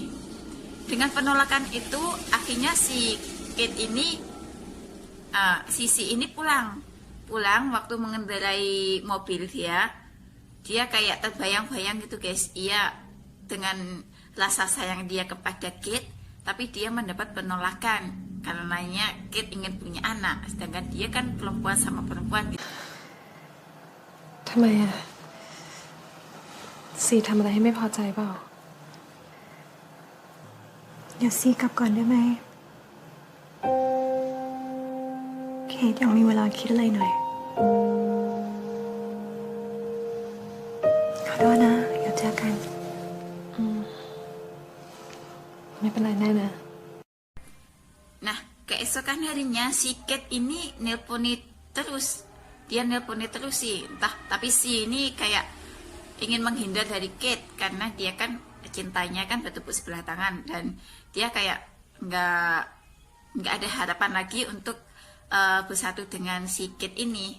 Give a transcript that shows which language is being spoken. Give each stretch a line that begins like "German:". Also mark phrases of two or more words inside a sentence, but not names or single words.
Indonesian: Dengan penolakan itu akhirnya si Kate ini, Sisi ini pulang waktu mengendarai mobil dia kayak terbayang-bayang gitu guys. Ia dengan rasa sayang dia kepada Kate, tapi dia mendapat penolakan karenanya Kate ingin punya anak, sedangkan dia kan perempuan sama perempuan gitu.
Thai: ทำไมอะซีทำอะไรให้ไม่พอใจเปล่า เดี๋ยวซีกลับก่อนได้ไหมเคทยังมีเวลาคิดอะไรหน่อยขอโทษนะเดี๋ยวเจอกัน ไม่เป็นไรแน่นะ
Indonesian: Nah, keesokan harinya si Kate ini nelponi terus. Dia nelponi terus sih, entah. Tapi si ini kayak ingin menghindar dari Kate karena dia kan cintanya kan bertepuk sebelah tangan dan dia kayak nggak ada harapan lagi untuk bersatu dengan si Kate ini.